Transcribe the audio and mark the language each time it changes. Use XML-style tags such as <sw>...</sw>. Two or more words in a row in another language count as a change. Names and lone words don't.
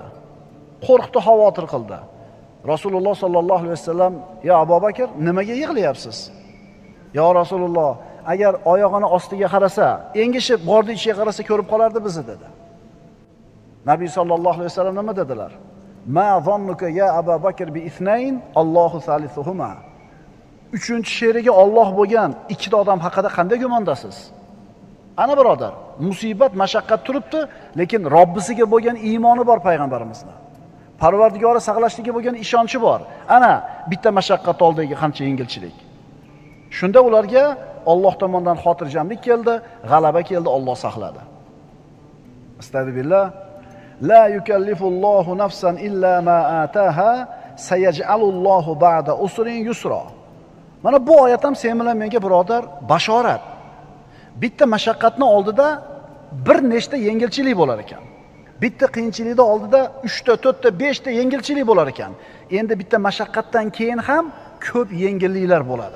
<uz>Qo'rqdi, xavotir qildi. Rasululloh</uz> <ar>صلى الله عليه وسلم:</ar> <uz>"Ya Abu Bakr, nimaga yig'layapsiz?" "Ya Rasululloh, agar oyog'ini ostiga qarasa, engishib g'orning ichiga qarasa ko'rib qolardi bizni" dedi. Nabiy</uz> <ar>صلى الله عليه وسلم</ar> <uz>nima dedilar?</uz> <ar>ما ظنك يا أبا بكر باثنين الله ثالثهما.</ar> <uz>Uchinchi sherigi Alloh bo'lgan ikkita odam haqida qanday gumondasiz? Ana birodar, musibat, mashaqqat turibdi, lekin Robbisiga bo'lgan iymoni bor payg'ambarimizning. Parvardigori saqlashligiga bo'lgan ishonchi bor. Ana bitta mashaqqat oldidagi qancha yengilchilik. Shunda ularga Alloh tomonidan xotirjamlik keldi, g'alaba keldi, Alloh saqladi. Astagfirullah.</uz> <ar>لا يكلف الله نفسا إلا ما آتاها سيجعل الله بعد عسر يسرا.</ar> <uz>Mana bu oyat ham sen bilan menga birodar bashorat. Bitta mashaqqatni oldida bir nechta yengilchilik bo'lar ekan. Bitta qiyinchilikni oldida 3 ta, 4 ta, 5 ta yengilchilik bo'lar ekan. Endi bitta mashaqqatdan keyin ham ko'p yengilliklar bo'ladi.</uz>